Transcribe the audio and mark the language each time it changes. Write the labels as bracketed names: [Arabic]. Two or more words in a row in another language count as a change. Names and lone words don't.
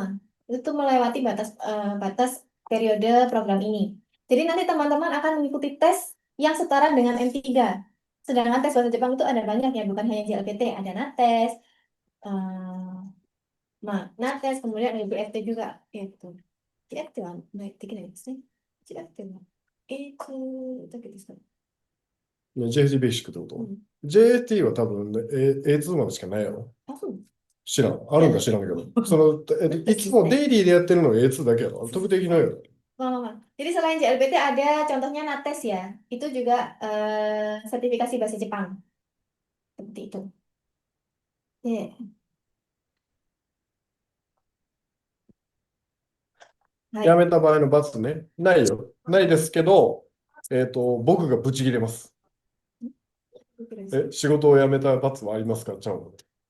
[Indonesian] Itu melewati batas periode program ini. Jadi nanti teman-teman akan mengikuti tes yang setara dengan N3. Sedangkan tes bahasa Jepang itu ada banyak ya, bukan hanya JLPT, ada NATES, NATES, kemudian ada BFT juga. Itu. [Japanese] JFT はできないですね。JFT はだけですか。 JFT ベーシックってこと、うん、 JFT は多分、ね、A2 までしかないやろ。そう知らん。あるんか知らんけど。いつもデイリーでやってるのが A2 だけやろ。特的なやろ。 [Indonesian] Jadi selain JLPT ada contohnya NATES ya. Itu juga sertifikasi bahasa Jepang. Seperti itu. Yeah. [Japanese] 辞めた場合の罰ね。ないよ。ないですけど、僕がブチ切れます。仕事を辞めた罰はありますか、ちゃうの。